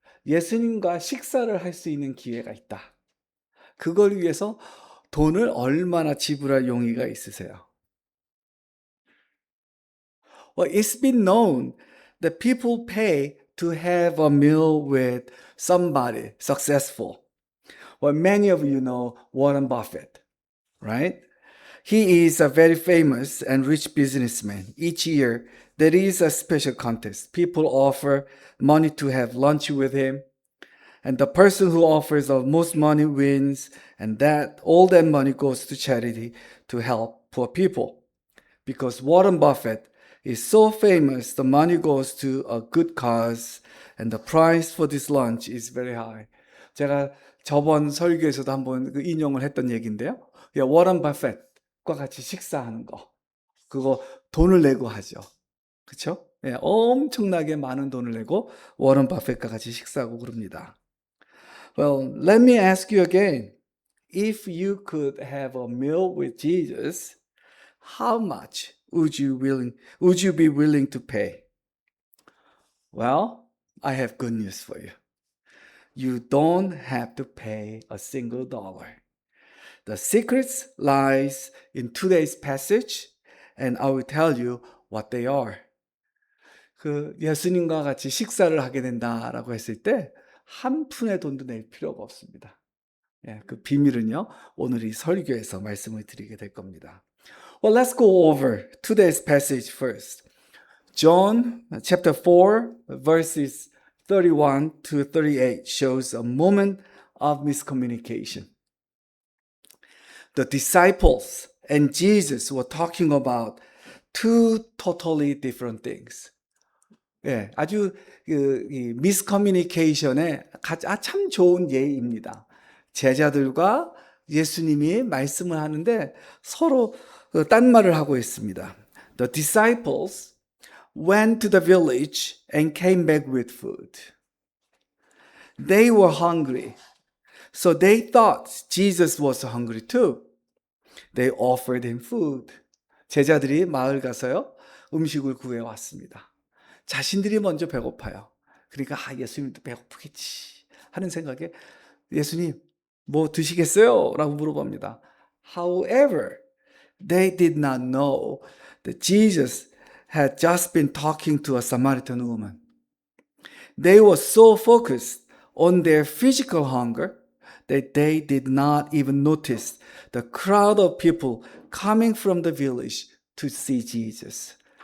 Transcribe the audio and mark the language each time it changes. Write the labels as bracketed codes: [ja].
[ko] 예수님과 식사를 할 수 있는 기회가 있다. 그걸 위해서 돈을 얼마나 지불할 용의가 있으세요? [en] Well, it's been known that people pay to have a meal with somebody successful. Well, many of you know Warren Buffett, right? He is a very famous and rich businessman. Each year, there is a special contest. People offer money to have lunch with him, and the person who offers the most money wins, and all that money goes to charity to help poor people. Because Warren Buffett is so famous, the money goes to a good cause, and the price for this lunch is very high. [ko] 제가 저번 설교에서도 한번 그 인용을 했던 얘기인데요. 워런 버핏과 같이 식사하는 거, 그거 돈을 내고 하죠. 그렇죠? 엄청나게 많은 돈을 내고 워런 버핏과 같이 식사하고 그럽니다. [en] Well, let me ask you again. If you could have a meal with Jesus, how much would you be willing to pay? Well, I have good news for you. You don't have to pay a single dollar. The secret lies in today's passage, and I will tell you what they are. [ko] 그 예수님과 같이 식사를 하게 된다라고 했을 때 한 푼의 돈도 낼 필요가 없습니다. 그 비밀은요, 오늘 이 설교에서 말씀을 드리게 될 겁니다. [en] Well, let's go over today's passage first. John chapter 4, verses 31 to 38 shows a moment of miscommunication. The disciples and Jesus were talking about two totally different things. [ko] 아주 이 miscommunication의 참 좋은 예입니다. 제자들과 예수님이 말씀을 하는데 서로 딴말을 하고 있습니다. [en] The disciples went to the village and came back with food. They were hungry, so they thought Jesus was hungry too. They offered him food. [ko] 제자들이 마을 가서요, 음식을 구해왔습니다. 자신들이 먼저 배고파요. 그러니까 예수님도 배고프겠지 하는 생각에 예수님 뭐 드시겠어요? 라고 물어봅니다. [en] However, they did not know that Jesus had just been talking to a Samaritan woman. They were so focused on their physical hunger that they did not even notice the crowd of people coming from the village to see Jesus.